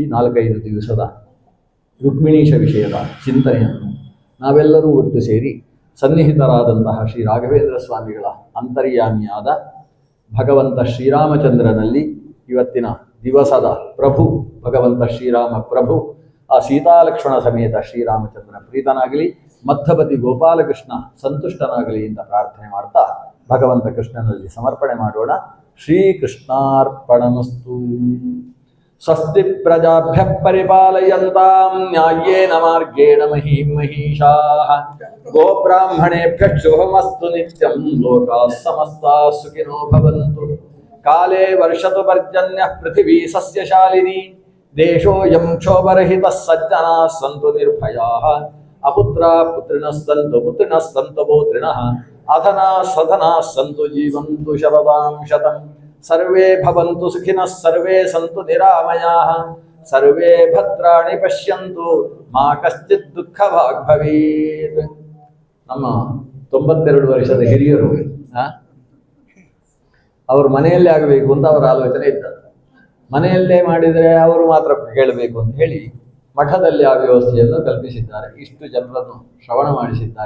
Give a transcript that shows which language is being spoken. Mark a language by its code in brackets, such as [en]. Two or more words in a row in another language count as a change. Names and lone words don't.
[kn] 4-5 ದಿವಸದ ರುಕ್ಮಿಣೀಶ ವಿಷಯದ ಚಿಂತನೆಯನ್ನು ನಾವೆಲ್ಲರೂ ಒಟ್ಟು ಸೇರಿ ಸನ್ನಿಹಿತರಾದಂತಹ ಶ್ರೀ ರಾಘವೇಂದ್ರ ಸ್ವಾಮಿಗಳ ಅಂತರ್ಯಾಮಿಯಾದ ಭಗವಂತ ಶ್ರೀರಾಮಚಂದ್ರನಲ್ಲಿ ಇವತ್ತಿನ ದಿವಸದ ಪ್ರಭು ಭಗವಂತ ಶ್ರೀರಾಮ ಪ್ರಭು ಆ ಸೀತಾಲಕ್ಷ್ಮಣ ಸಮೇತ ಶ್ರೀರಾಮಚಂದ್ರ ಪ್ರೀತನಾಗಲಿ, ಮಧ್ಯಪತಿ ಗೋಪಾಲಕೃಷ್ಣ ಸಂತುಷ್ಟನಾಗಲಿ ಅಂತ ಪ್ರಾರ್ಥನೆ ಮಾಡ್ತಾ ಭಗವಂತ ಕೃಷ್ಣನಲ್ಲಿ ಸಮರ್ಪಣೆ ಮಾಡೋಣ. ಶ್ರೀಕೃಷ್ಣಾರ್ಪಣಮಸ್ತು. [sa] ಸ್ವಸ್ತಿ ಪ್ರಜಾಭ್ಯ ಪರಿಪಾಲಯಂತಾಂ ನ್ಯಾಯೇನ ಮಾರ್ಗೇಣ ಮಹೀಂ ಮಹೀಷಾಃ ಗೋಬ್ರಾಹ್ಮಣೇಭ್ಯಃ ಶುಭಮಸ್ತು ನಿತ್ಯಂ ಲೋಕಾಃ ಸಮಸ್ತಾಃ ಸುಖಿನೋ ಭವಂತು. ಕಾಲೇ ವರ್ಷತು ಪರ್ಜನ್ಯಃ ಪೃಥಿವೀ ಸಸ್ಯಶಾಲಿನಿ ದೇಶೋಯಂ ಕ್ಷೋಭರಹಿತಃ ಸಜ್ಜನಾಃ ಸಂತು ನಿರ್ಭಯಾಃ ಅಪುತ್ರಾಃ ಪುತ್ರಿಣಃ ಸಂತು ಪೌತ್ರಿಣಃ ಅಧನಾಃ ಸಧನಾಃ ಸಂತು ಜೀವಂತು ಶರದಾಂ ಶತಂ. ಸರ್ವೇ ಭವಂತು ಸುಖಿನಃ ಸರ್ವೇ ಸಂತು ನಿರಾಮಯಾಃ ಸರ್ವೇ ಭದ್ರಾಣಿ ಪಶ್ಯಂತು ಮಾ ಕಶ್ಚಿತ್ ದುಃಖಭಾಗ್ ಭವೇತ್. [kn] ನಮ್ಮ 92 ವರ್ಷದ ಹಿರಿಯರು ಅವ್ರ ಮನೆಯಲ್ಲೇ ಆಗಬೇಕು ಅಂತ ಅವರ ಆಲೋಚನೆ ಇದ್ದದ್ದು. ಮನೆಯಲ್ಲೇ ಮಾಡಿದರೆ ಅವರು ಮಾತ್ರ ಕೇಳಬೇಕು ಅಂತ ಹೇಳಿ ಮಠದಲ್ಲಿ ಆ ವ್ಯವಸ್ಥೆಯನ್ನು ಕಲ್ಪಿಸಿದ್ದಾರೆ. ಇಷ್ಟು ಜನರನ್ನು ಶ್ರವಣ ಮಾಡಿಸಿದ್ದಾರೆ.